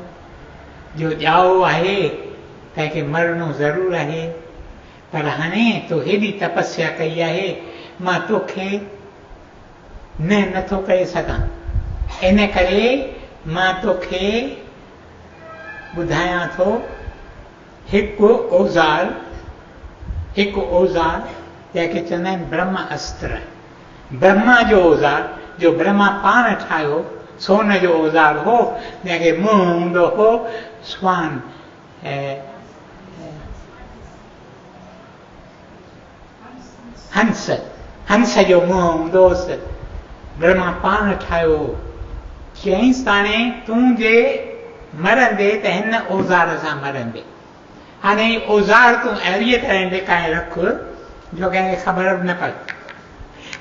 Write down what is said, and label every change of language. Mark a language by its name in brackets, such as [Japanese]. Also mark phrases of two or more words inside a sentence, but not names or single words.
[Sindhi] जो ॼाओ आहे तंहिंखे मरणो ज़रूरु आहे, पर हाणे तो हेॾी तपस्या कई आहे, मां तोखे नथो करे सघां। इन करे मां तोखे ॿुधायां थो हिकु औज़ार जंहिंखे चवंदा आहिनि ब्रह्म अस्त्र। ब्रह्मा जो औज़ार जो ब्रह्मा पाण ठाहियो, सोन जो औज़ार हो, जंहिंखे मुंहुं हूंदो हो स्वान, हंस जो मुंहुं हूंदो हुअसि। ब्रह्मा पाण ठाहियो। चईंसि हाणे तूं जे मरंदे त हिन औज़ार सां मरंदे। हाणे औज़ार तूं अहिड़ीअ तरह लिकाए रख जो कंहिंखे ख़बर न पए।